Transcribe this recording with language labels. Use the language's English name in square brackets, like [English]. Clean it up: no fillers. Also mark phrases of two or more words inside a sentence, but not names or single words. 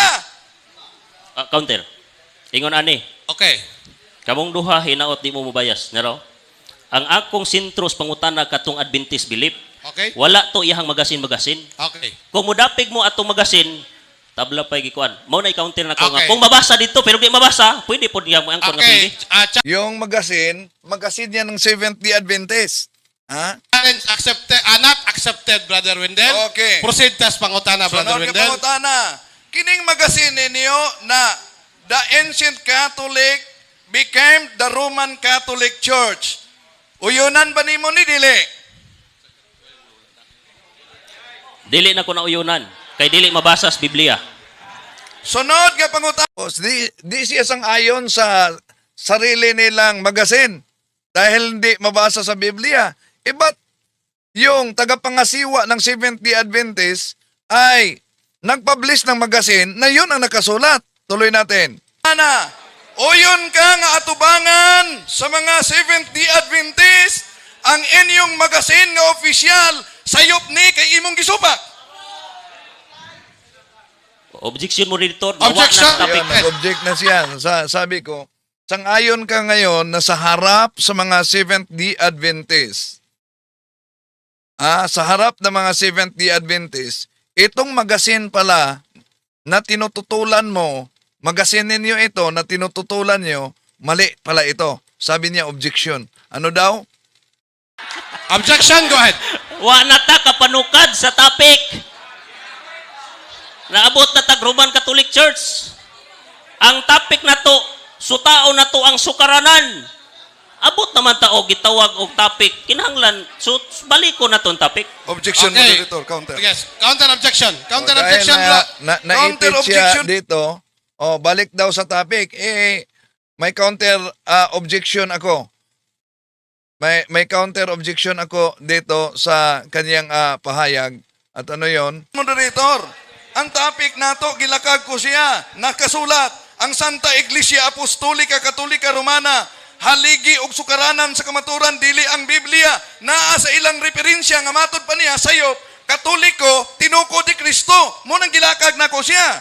[Cebuano] Counter. Ingon ani, [English] Okay. [Cebuano] kamong duha hinaot di mo mobayas, naro? Ang akong sintros pangutana katong Adventist Belief, [English] Okay. [Cebuano] wala to iyang magasin. [English] Okay. [Cebuano] Kung mudapig mo atong magasin, tabla pa'y gikuan. Mao na i-counter na ko nga. [English] Okay. [Filipino] Kung mabasa dito, pero di mabasa, pwede po niya mo ang nga [English] Okay. [Filipino] pwede. Yung magasin niya ng Seventh-day Adventist. Ha? [English] Challenge accepted, not accepted, Brother Wendell. Okay. [Cebuano] Proceed tas pangutana, Brother Sunod Wendell. ka pangutana. Kining magasin ninyo na [English] the ancient Catholic became the Roman Catholic Church. [Cebuano] Uyunan ba nimo ni dili? Dili na ko na uyunan. Kay dili mabasa sa Biblia. Sunod nga pangutana. [Filipino] Di siya sang-ayon sa sarili nilang magasin dahil hindi mabasa sa Biblia. Ba't yung tagapangasiwa ng Seventh-day Adventist ay nagpublish ng magasin na yun ang nakasulat. Tuloy natin. [Cebuano] Ana, uyon ka nga atubangan sa mga Seventh-day Adventist ang inyong magasin nga opisyal sayop ni kay imong gisupak. [Filipino] Objection mo dito. [English] Objection. Topic. [Filipino] Ayun, nag-object na siya. Sabi ko, sang-ayon ka ngayon na sa harap sa mga Seventh-day Adventist. Sa harap ng mga Seventh-day Adventist, itong magasin pala na tinututulan mo, magasin ninyo ito na tinututulan nyo, mali pala ito. Sabi niya, objection. Ano daw? [English] Objection, go ahead. [Cebuano] Wa na ta kapanukad sa topic. Naabot na tag Roman Catholic Church. Ang topic na to, sutao na to ang sukaranan. Abot naman ta og gitawag og topic. Kinahanglan, so balik ko na tong topic. [English] Objection, Okay. moderator, counter. Yes, counter objection. Counter [Filipino] Dahil [English] objection, bro. [Filipino] Counter naipit siya objection dito. Balik daw sa topic. May [English] counter objection [Filipino] ako. May [English] counter objection [Filipino] ako dito sa kanyang pahayag. At ano yon? [Cebuano] Moderator, ang topic nato gilakag ko siya. Nakasulat, ang Santa Iglesia Apostolika Katolika Romana, haligi og sukaranan sa kamaturan dili ang Biblia. Naa sa ilang referensya nga matod pa niya sayop Katoliko tinuko di Kristo. Mo nang gilakag nako siya.